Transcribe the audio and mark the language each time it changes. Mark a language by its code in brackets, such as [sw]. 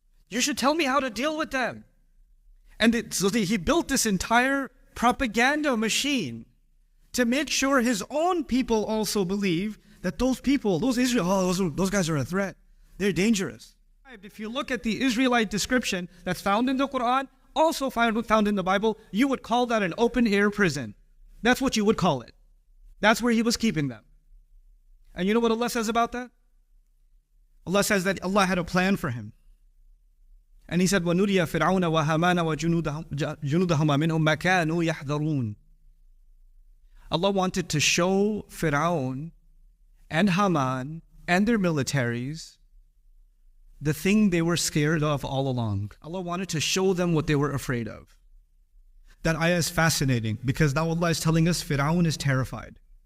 [en] You should tell me how to deal with them. And he built this entire propaganda machine to make sure his own people also believe that those people, those guys are a threat. They're dangerous. If you look at the Israelite description that's found in the Quran, also found in the Bible, you would call that an open-air prison. That's what you would call it. That's where he was keeping them. And you know what Allah says about that? Allah says that Allah had a plan for him. And He said, [ar] وَنُرِيَ فِرْعَوْنَ وَهَامَانَ وَجُنُودَهُمَا مِنْهُمْ مَا كَانُوا يَحْذَرُونَ. [en] Allah wanted to show Fir'aun and Haman and their militaries the thing they were scared of all along. Allah wanted to show them what they were afraid of. That ayah is fascinating because now Allah is telling us Fir'aun is terrified.